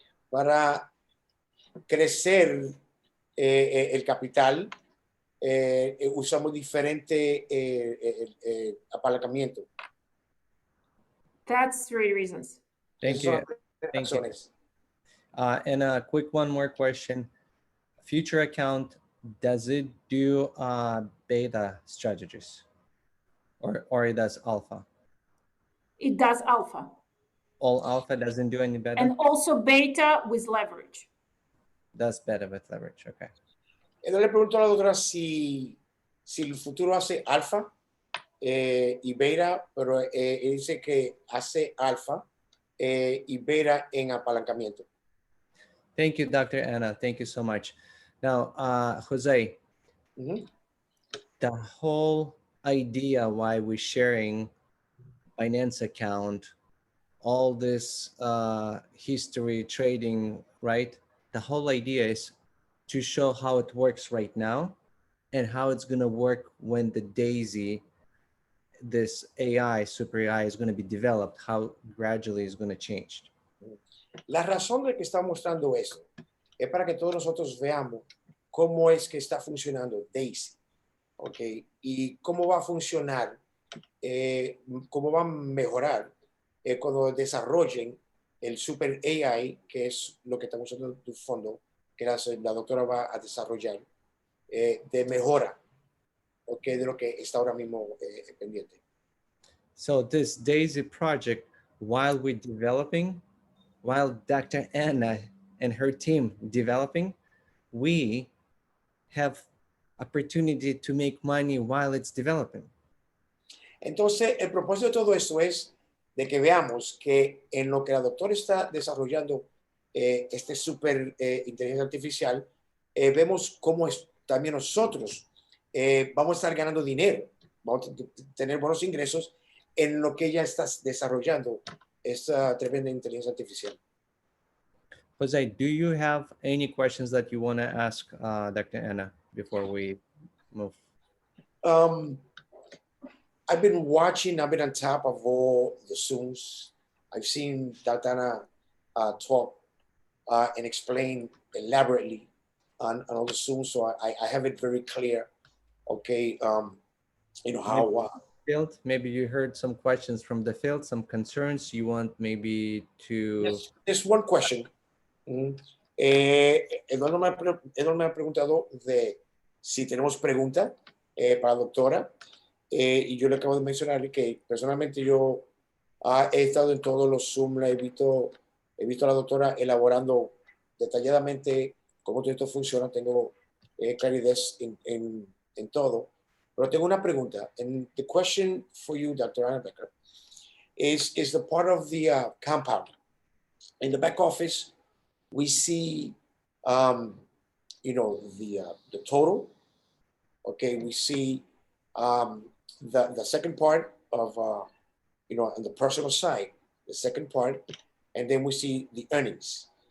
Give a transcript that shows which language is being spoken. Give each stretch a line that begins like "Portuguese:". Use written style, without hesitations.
Spanish: Para crecer el capital, usamos diferente apalancamiento.
English: That's 3 reasons. Thank you. Thank you. And a quick one more question. Future account, does it do beta strategies or it does alpha? It does alpha. All alpha doesn't do any beta? And also beta with leverage. Does beta with leverage, okay.
Spanish: Entonces le pregunto a la doctora si el futuro hace alfa y beta, pero dice que hace alfa y beta en apalancamiento.
English: Thank you, Dr. Anna. Thank you so much. Now, Jose, the whole idea why we're sharing Binance account, all this history trading, right? The whole idea is to show how it works right now and how it's going to work when the DAISY, this AI, super AI is going to be developed, how gradually it's going to change.
Spanish: La razón de que está mostrando esto es para que todos nosotros veamos cómo es que está funcionando DAISY, ¿ok? Y cómo va a funcionar, cómo va a mejorar cuando desarrollen el super AI, que es lo que estamos usando en tu fondo, que la doctora va a desarrollar, de mejora, ¿ok? De lo que está ahora mismo pendiente.
English: So this DAISY project, while we're developing, while Dr. Anna and her team developing, we have opportunity to make money while it's developing.
Spanish: Entonces, el propósito de todo esto es de que veamos que en lo que la doctora está desarrollando este super inteligencia artificial, vemos cómo también nosotros vamos a estar ganando dinero, vamos a tener buenos ingresos en lo que ella está desarrollando esta tremenda inteligencia artificial.
English: Jose, do you have any questions that you want to ask Dr. Anna before we move? I've been on top of all the Zooms. I've seen Dr. Anna talk and explain elaborately on all the Zooms, so I have it very clear. Okay, you know how. Field, maybe you heard some questions from the field, some concerns you want maybe to. Yes, there's one question.
Spanish: Eduardo me ha preguntado de si tenemos pregunta para la doctora. Y yo le acabo de mencionar que personalmente yo he estado en todos los Zoom, he visto a la doctora elaborando detalladamente cómo todo esto funciona, tengo claridad en todo, pero tengo una pregunta.
English: And the question for you, Dr. Anna Becker, is the part of the compound. In the back office, we see, you know, the total. Okay, we see The second part of, you know, on the personal side, the second part, and then we see the earnings.